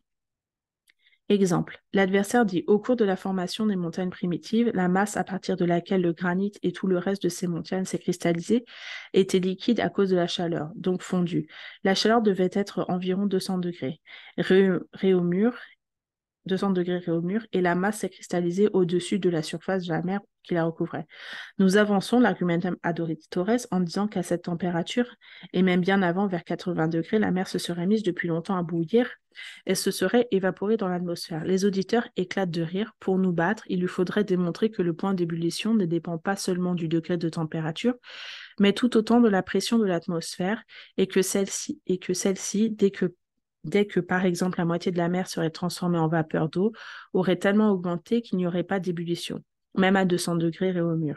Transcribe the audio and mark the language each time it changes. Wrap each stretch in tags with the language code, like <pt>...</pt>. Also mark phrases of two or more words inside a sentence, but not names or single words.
<fr>Exemple, l'adversaire dit au cours de la formation des montagnes primitives, la masse à partir de laquelle le granit et tout le reste de ces montagnes s'est cristallisé était liquide à cause de la chaleur, donc fondu. La chaleur devait être environ 200 degrés. Réaumur 200 degrés réaumur, et la masse s'est cristallisée au-dessus de la surface de la mer qui la recouvrait. Nous avançons l'</fr> <la>argumentum ad auditores</la> <fr>en disant qu'à cette température, et même bien avant, vers 80 degrés, la mer se serait mise depuis longtemps à bouillir et se serait évaporée dans l'atmosphère. Les auditeurs éclatent de rire. Pour nous battre, il lui faudrait démontrer que le point d'ébullition ne dépend pas seulement du degré de température, mais tout autant de la pression de l'atmosphère, et que celle-ci, dès que, par exemple, la moitié de la mer serait transformée en vapeur d'eau, aurait tellement augmenté qu'il n'y aurait pas d'ébullition, même à 200 degrés réaumur.</fr>